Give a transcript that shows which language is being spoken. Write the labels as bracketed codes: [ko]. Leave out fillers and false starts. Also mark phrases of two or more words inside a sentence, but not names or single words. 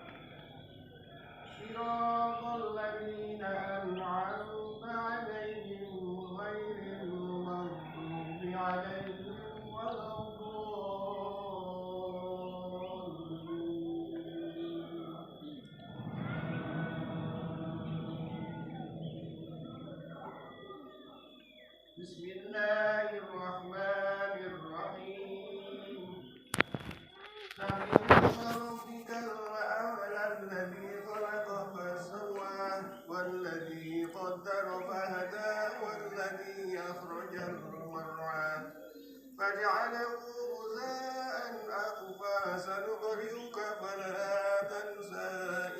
[ar] صراط الذين أنعمت عليهم غير المغضوب عليهم ولا الضالين. بسم الله الرحمن الرحيم. سبح اسم ربك الأعلى الذي خلق فسوى والذي قدر فهدى والذي أخرج المرعى فجعله غثاء أحوى سنقرئك فلا تنسى